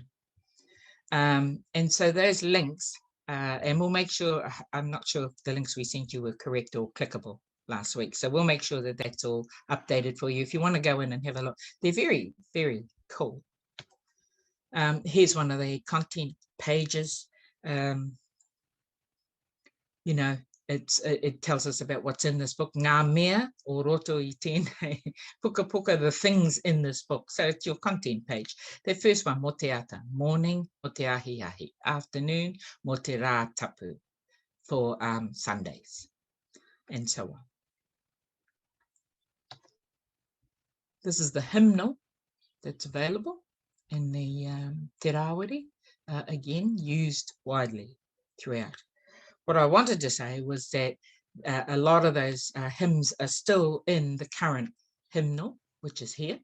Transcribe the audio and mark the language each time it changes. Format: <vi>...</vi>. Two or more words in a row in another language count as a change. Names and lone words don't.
<en>And so those links, and we'll make sure, I'm not sure if the links we sent you were correct or clickable last week. So we'll make sure that that's all updated for you. If you want to go in and have a look, they're very, very cool. Here's one of the content pages. You know, it tells us about what's in this book.</en> <mi>Ngā mea o roto I tēnei puka puka,</mi> <en>the things in this book. So it's your content page. The first one,</en> <mi>mo te ata, morning, mo te ahi ahi, afternoon, mo te rā tapu,</mi> <en>for Sundays, and so on. This is the hymnal that's available in the Te Rawiri, again, used widely throughout. What I wanted to say was that a lot of those hymns are still in the current hymnal, which is here.</en>